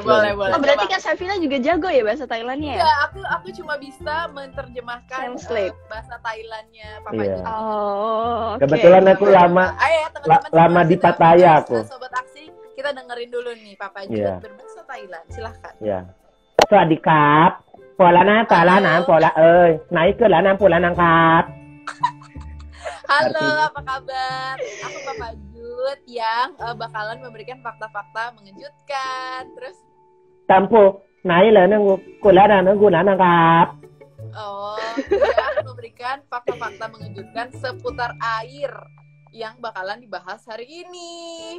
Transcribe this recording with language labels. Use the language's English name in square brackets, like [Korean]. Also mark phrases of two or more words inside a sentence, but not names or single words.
[Indonesian] Oh, berarti kan Safira juga jago ya bahasa Thailandnya ya? Iya, aku cuma bisa menerjemahkan bahasa Thailandnya Papa Jut. Oh, oke. Kebetulan aku lama di Pattaya aku. Sobat Aksi, kita dengerin dulu nih Papa Jut berbahasa Thailand. Silahkan. Ya. [Thai] สวัสดีครับปวดแล้วนะตาแล้วนะปวดแล้วไหนเกิดแล้วนะปวดแล้วนะครับ [Indonesian] Halo, apa kabar? Aku Papa Jut yang bakalan memberikan fakta-fakta mengejutkan. Terus? Tampu, naik lah nunggu, kulah nunggu nangkap. Oh, dia memberikan fakta-fakta mengejutkan seputar air yang bakalan dibahas hari ini.